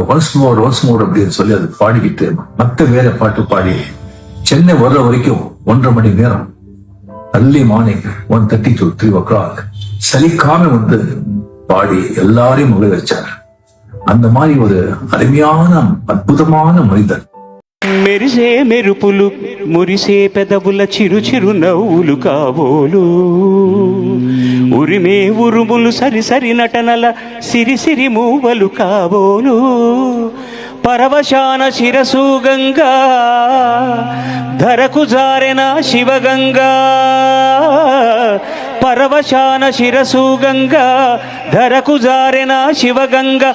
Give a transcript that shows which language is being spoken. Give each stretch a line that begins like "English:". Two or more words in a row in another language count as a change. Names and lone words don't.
English: once more
Tamil: அப்படின்னு சொல்லி அது பாடிக்கிட்டு மத்த வேற பாட்டு பாடி சென்னை வர்ற வரைக்கும் 1.5 மணி நேரம்,
English: early morning
Tamil: 1:30
English: to 3 o'clock
Tamil: சலிக்காம பாடி எல்லாரையும் மகிழ வச்சார். அந்த மாதிரி ஒரு அருமையான அற்புதமான மனிதன்.
Telugu: మెరిసే మెరుపులు మురిసే పెదవుల చిరు చిరు నవ్వులు కాబోలు, ఉరిమే ఉరుములు సరి సరి నటనల సిరి సిరి మూవలు కాబోలు. పరవశాన శిరసు గంగా ధరకు జారెన శివగంగా, పరవశాన శిరసు గంగా ధరకు జారెన శివగంగా.